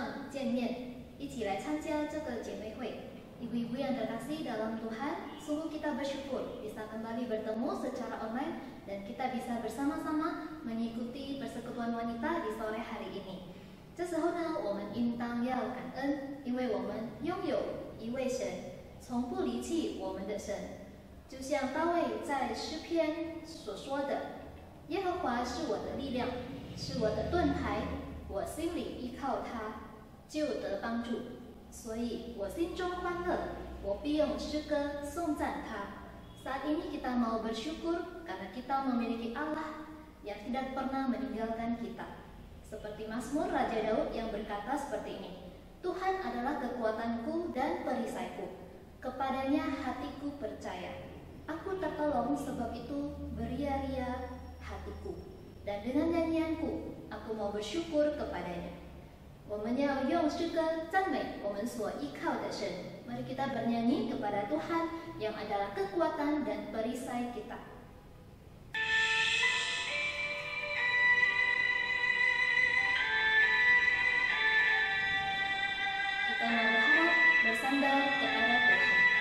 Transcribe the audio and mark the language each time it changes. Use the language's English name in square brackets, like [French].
[Chinese] 见面，一起来参加这个姐妹会. [Indonesian] Ibu-ibu yang terkasih dalam Tuhan, sungguh kita bersyukur bisa kembali bertemu secara online dan kita bisa bersama-sama mengikuti persekutuan wanita di sore hari ini. [Chinese] 这时候呢，我们应当要感恩，因为我们拥有一位神，从不离弃我们的神。就像大卫在诗篇所说的：“耶和华是我的力量，是我的盾牌，我心里依靠他，就得帮助。所以我心中欢乐，我必用诗歌颂赞他。” [Indonesian] Saat ini kita mau bersyukur karena kita memiliki Allah yang tidak pernah meninggalkan kita. Seperti Mazmur Raja Daud yang berkata seperti ini, Tuhan adalah kekuatanku dan perisaiku, kepadanya hatiku percaya. Aku tertolong sebab itu beria-ria hatiku, dan dengan nyanyianku aku mau bersyukur kepadanya. [Chinese] 我们要用诗歌赞美我们所依靠的神. [Indonesian] Mari kita bernyanyi kepada Tuhan yang adalah kekuatan dan perisai kita. Kita mau berharap bersandar kepada Tuhan.